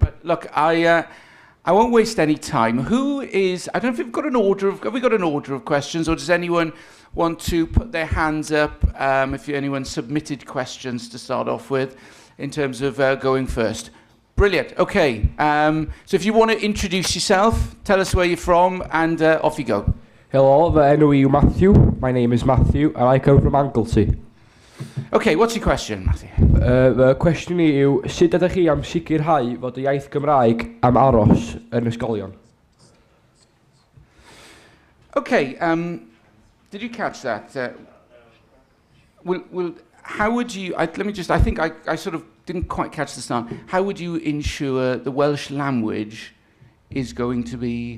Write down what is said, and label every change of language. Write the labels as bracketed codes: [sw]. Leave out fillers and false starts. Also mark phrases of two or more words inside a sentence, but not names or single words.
[en] But look, I won't waste any time. I don't know if we've got an order of, have we got an order of questions, or does anyone want to put their hands up if anyone submitted questions to start off with in terms of going first? Brilliant. Okay. So if you want to introduce yourself, tell us where you're from, and off you go. Hello, [cy] fy enw yw Matthew. [en] My name is Matthew, and I come from Anglesey. Okay, what's your question, Matthew? [cy] Fy cwestiwn i yw, sut ydych chi am sicrhau fod y iaith Gymraeg am aros yn ysgolion? [en] Okay, did you catch that? How would you, I think I sort of didn't quite catch the start. How would you ensure the Welsh language is going to be...